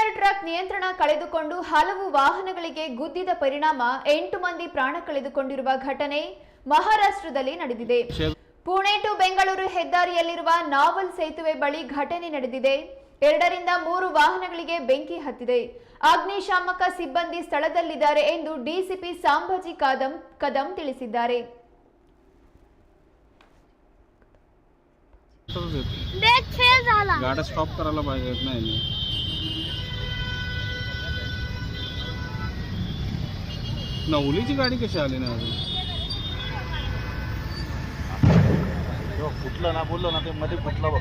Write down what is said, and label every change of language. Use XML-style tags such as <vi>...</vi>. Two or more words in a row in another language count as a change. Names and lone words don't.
<kn>ಟ್ರಕ್ ನಿಯಂತ್ರಣ ಕಳೆದುಕೊಂಡು ಹಲವು ವಾಹನಗಳಿಗೆ ಗುದ್ದಿದ ಪರಿಣಾಮ 8 ಮಂದಿ ಪ್ರಾಣ ಕಳೆದುಕೊಂಡಿರುವ ಘಟನೆ ಮಹಾರಾಷ್ಟ್ರದಲ್ಲಿ ನಡೆದಿದೆ. ಪುಣೆ ಟು ಬೆಂಗಳೂರು ಹೆದ್ದಾರಿಯಲ್ಲಿರುವ ನಾವಲ್ ಸೇತುವೆ ಬಳಿ ಘಟನೆ ನಡೆದಿದೆ. 2 ರಿಂದ 3 ವಾಹನಗಳಿಗೆ ಬೆಂಕಿ ಹತ್ತಿದೆ. ಅಗ್ನಿಶಾಮಕ ಸಿಬ್ಬಂದಿ ಸ್ಥಳದಲ್ಲಿದ್ದಾರೆ ಎಂದು ಡಿಸಿಪಿ ಸಂಭಾಜಿ ಕದಂ ತಿಳಿಸಿದ್ದಾರೆ.</kn> <mr>गाड्या स्टॉप करायला पाहिजेत ना यांनी. नवलीची गाडी कशी आली ना अजून? फुटलं ना, बोललो ना, ते मध्ये फुटलं बघ.</mr>